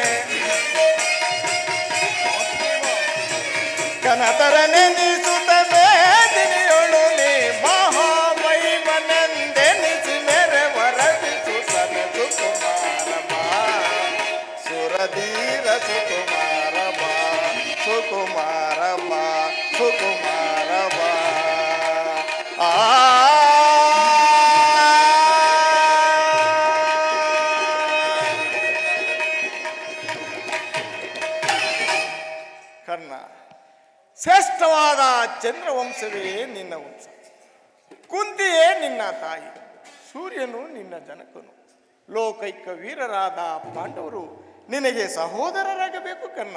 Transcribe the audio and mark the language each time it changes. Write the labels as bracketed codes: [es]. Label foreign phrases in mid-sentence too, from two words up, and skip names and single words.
[kn] ಘನತರ ನೆನಿಸುತ್ತ ಮೇದಿನಿಯೊಳನೆ ಮಹಾಮಹಿಮನೆಂದೆನಿಸಿ ಮೇರೆ ವರದಿಸು ಸನಸು ಕುಮಾರ ಬಾ ಸುರಧೀರ ಸುಕುಮಾರ ಬಾ ಸುಕುಮಾರ ಬಾ ಸುಕುಮಾರ ಬಾ ಕರ್ಣ, ಶ್ರೇಷ್ಠವಾದ ಚಂದ್ರವಂಶವೇ ನಿನ್ನ ವಂಶ, ಕುಂತಿಯೇ ನಿನ್ನ ತಾಯಿ, ಸೂರ್ಯನು ನಿನ್ನ ಜನಕನು, ಲೋಕೈಕ ವೀರರಾದ ಪಾಂಡವರು ನಿನಗೆ ಸಹೋದರರಾಗಬೇಕು ಕರ್ಣ.